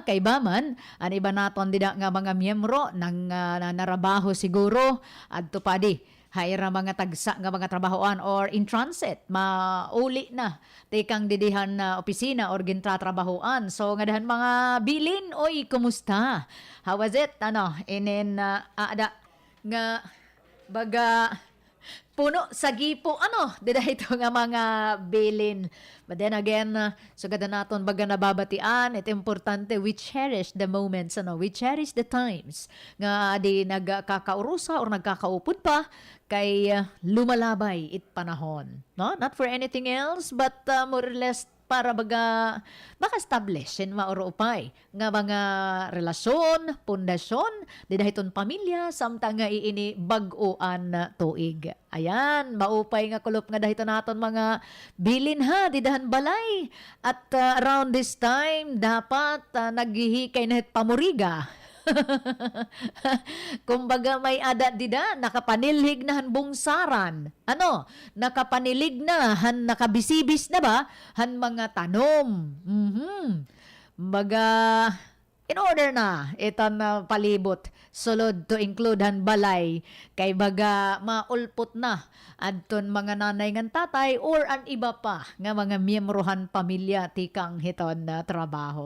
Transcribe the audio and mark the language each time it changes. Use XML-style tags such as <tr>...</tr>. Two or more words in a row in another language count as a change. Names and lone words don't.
<war>Kay baman an iba naton dida nga mga miyembro ng narabaho siguro adto padi hayra mga tagsa nga mga trabahoan or in transit mauli na tekang didihan na opisina or gintratrabahoan. So nga dahan mga bilin, oy kumusta?</war> <en>How was it?</en> <war>Inin ada nga baga puno sa gipo dida ito nga mga bilin.</war> <en>But then again,</en> <war>sugada naton baga nababatian, ito importante,</war> <en>we cherish the moments, we cherish the times</en> <war>nga di nagkakaurusa or nagkakaupod pa kay lumalabay it panahon. No?</war> <en>Not for anything else, but more or less</en> <war>para baga maka-establish in mauruupay nga mga relasyon, pundasyon, di dahiton pamilya, samtang nga iini bag-uan na tuig. Ayan, maupay nga kulop nga dahito naton mga bilin ha, di dahan balay.</war> <en>At around this time,</en> <war>dapat naghihikay na pamuriga. Kumbaga may ada dida nakapanilhig na han bungsaran. Nakapanilig na han nakabisibis na ba han mga tanom. Baga</war> <en>in order</en> <war>na itan palibot sulod</war> <en>to include</en> <war>han balay kay baga maulpot na adton mga nanay ngan tatay or an iba pa nga mga miyembrohan pamilya tikang hiton na trabaho.</war>